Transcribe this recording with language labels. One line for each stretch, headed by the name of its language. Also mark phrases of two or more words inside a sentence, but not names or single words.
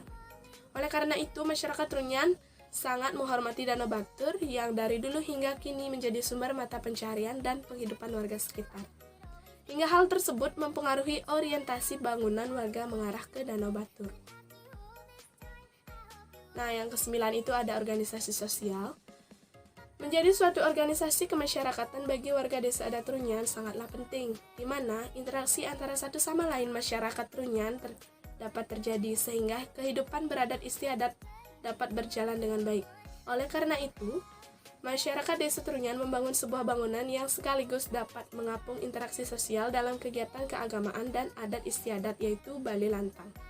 Indonesian: Oleh karena itu, masyarakat Trunyan sangat menghormati Danau Batur yang dari dulu hingga kini menjadi sumber mata pencaharian dan penghidupan warga sekitar. Hingga hal tersebut mempengaruhi orientasi bangunan warga mengarah ke Danau Batur. Nah, yang kesembilan itu ada organisasi sosial. Menjadi suatu organisasi kemasyarakatan bagi warga desa adat Trunyan sangatlah penting, di mana interaksi antara satu sama lain masyarakat Trunyan dapat terjadi sehingga kehidupan beradat istiadat dapat berjalan dengan baik. Oleh karena itu, Masyarakat Desa Trunyan membangun sebuah bangunan yang sekaligus dapat mengapung interaksi sosial dalam kegiatan keagamaan dan adat istiadat, yaitu Bali Lantang.